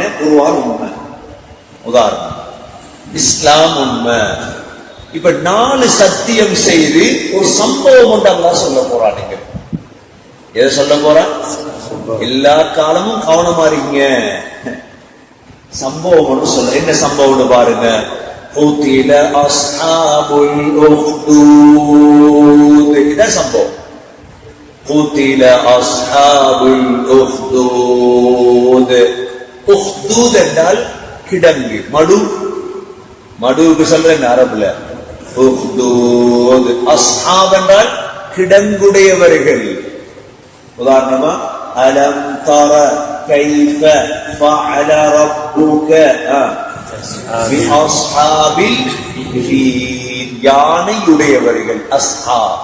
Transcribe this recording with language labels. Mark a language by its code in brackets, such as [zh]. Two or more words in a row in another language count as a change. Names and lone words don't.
[ta] குர்ஆன் உண்மை, உதாரணம் இஸ்லாம் உண்மை. இப்ப 4 சத்தியம் செய்து ஒரு சம்பவம் ஒன்று அல்லாஹ் சொல்ல போறானுங்க. எதை சொல்ல போறான்? எல்லா காலமும் கவனமா இருக்கீங்க. சம்பவம் ஒன்று சொல்ற. என்ன சம்பவம்னு பாருங்க. [ar] قُتِلَ أَصْحَابُ الْأُخْدُودِ, [ta] இதான் சம்பவம். [ar] قُتِلَ أَصْحَابُ الْأُخْدُودِ. [ta] உஹ்தூத் என்றால் கிடங்கு, மடு. மடுவுக்கு சொல்றேன் அரபுல உஹ்தூத். அஸ்ஹாப் என்றால் கிடங்குடையவர்கள். உதாரணமா [ar] ألم تر كيف فعل ربك بأصحاب الفيل, [ta] யானையுடையவர்கள் அஸ்ஹாப்.